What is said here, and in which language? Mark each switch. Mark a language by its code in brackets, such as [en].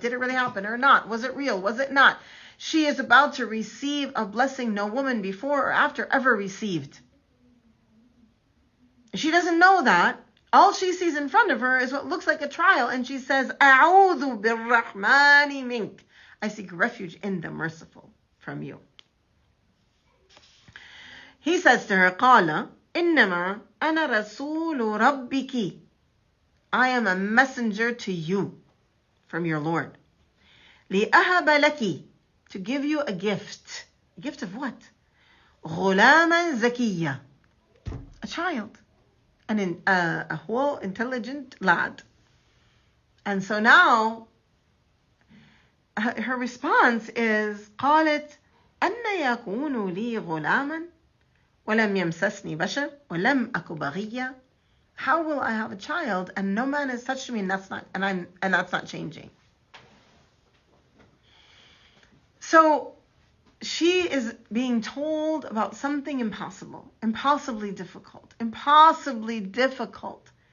[en] Did it really happen or not? Was it real? Was it not? She is about to receive a blessing no woman before or after ever received. She doesn't know that. All she sees in front of her is what looks like a trial, and she says, [ar] أعوذ بالرحمن منك. [en] I seek refuge in the merciful from you. He says to her, [ar] قال إنما أنا رسول ربك. [en] I am a messenger to you from your Lord. [ar] لأهب لك, [en] to give you a gift. A gift of what? [ar] غلاما زكيا, [en] a child, a whole intelligent lad. And so now her response is [ar] قالت أن يكون لي غلاما ولم يمسسني بشر ولم أك بغيا. [en] How will I have a child and no man has touched me, and that's not changing? So she is being told about something impossibly difficult.